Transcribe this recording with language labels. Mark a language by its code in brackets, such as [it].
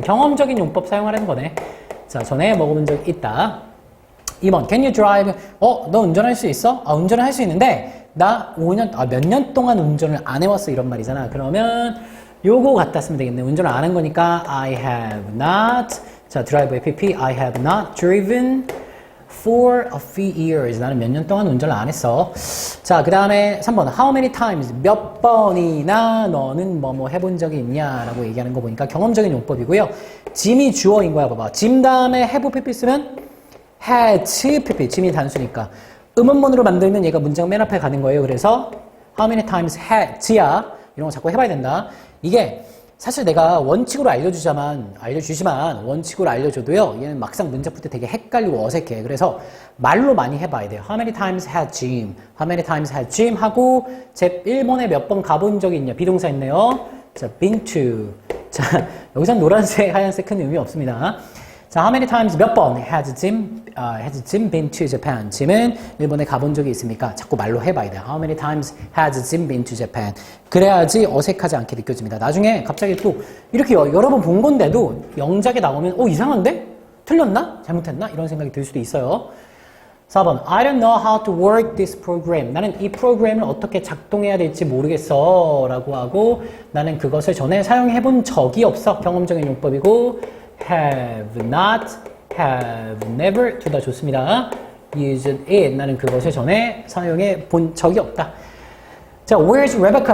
[ko] 경험적인 용법 사용하라는 거네. 자, 전에 먹어본 적이 있다. 2번, [en] can you drive? [ko] 너 운전할 수 있어? 운전을 할 수 있는데 나 몇 년 동안 운전을 안 해왔어 이런 말이잖아. 그러면 요거 갖다 쓰면 되겠네. 운전을 안 한 거니까 [en] I have not. [ko] 자, drive의 pp. [en] I have not driven for a few years. [ko] 나는 몇 년 동안 운전을 안 했어. 자, 그 다음에 3번. [en] How many times? [ko] 몇 번이나 너는 뭐뭐 해본 적이 있냐? 라고 얘기하는 거 보니까 경험적인 용법이고요. 짐이 주어인 거야. 봐봐. 짐 다음에 have pp 쓰면 had pp. 짐이 단수니까. 음원문으로 만들면 얘가 문장 맨 앞에 가는 거예요. 그래서 [en] how many times had [ko] 야. 이런 거 자꾸 해봐야 된다. 이게 사실 내가 원칙으로 알려주지만 원칙으로 알려줘도요, 얘는 막상 문제 풀 때 되게 헷갈리고 어색해. 그래서 말로 많이 해봐야 돼요. [en] How many times had Jim? How many times had Jim? [ko] 하고, 제 일본에 몇 번 가본 적이 있냐? 비동사 있네요. 자, been to. 자, 여기선 노란색, 하얀색 큰 의미 없습니다. [en] 자, how many times [ko] 몇 번 [en] has Jim been to Japan? [ko] 짐은 일본에 가본 적이 있습니까? 자꾸 말로 해봐야 돼요. [en] How many times has Jim been to Japan? [ko] 그래야지 어색하지 않게 느껴집니다. 나중에 갑자기 또 이렇게 여러 번 본 건데도 영작에 나오면 이상한데? 틀렸나? 잘못했나? 이런 생각이 들 수도 있어요. [en] 4번 I don't know how to work this program. [ko] 나는 이 프로그램을 어떻게 작동해야 될지 모르겠어 라고 하고 나는 그것을 전에 사용해 본 적이 없어. 경험적인 용법이고 [en] have not, have never [ko] 둘 다 좋습니다. [en] used it. [ko] 나는 그것을 전에 사용해 본 적이 없다. 자, [en] where's Rebecca?